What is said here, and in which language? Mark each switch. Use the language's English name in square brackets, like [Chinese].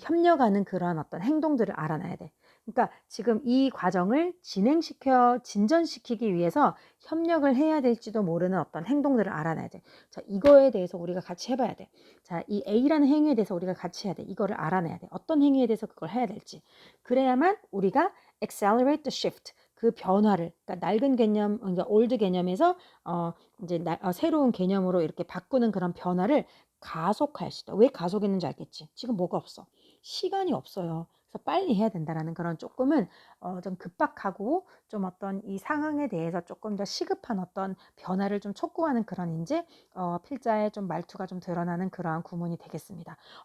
[Korean] 협력하는 그런 어떤 행동들을 알아놔야 돼. 그러니까 지금 이 과정을 진전시키기 위해서 협력을 해야 될지도 모르는 어떤 행동들을 알아놔야 돼. 자, 이거에 대해서 우리가 같이 해봐야 돼. 자, 이 A라는 행위에 대해서 우리가 같이 해야 돼. 이거를 알아내야 돼. 어떤 행위에 대해서 그걸 해야 될지. 그래야만 우리가 [English] accelerate the shift. [Korean] 그 변화를, 그러니까 낡은 개념, 그러니까 old 개념에서 이제 새로운 개념으로 이렇게 바꾸는 그런 변화를 가속할 수 있다. 왜 가속했는지 알겠지? 지금 뭐가 없어? 시간이 없어요. 그래서 빨리 해야 된다라는 그런 조금은 좀 급박하고 좀 어떤 이 상황에 대해서 조금 더 시급한 어떤 변화를 좀 촉구하는 그런 이제 필자의 좀 말투가 좀 드러나는 그러한 구문이 되겠습니다.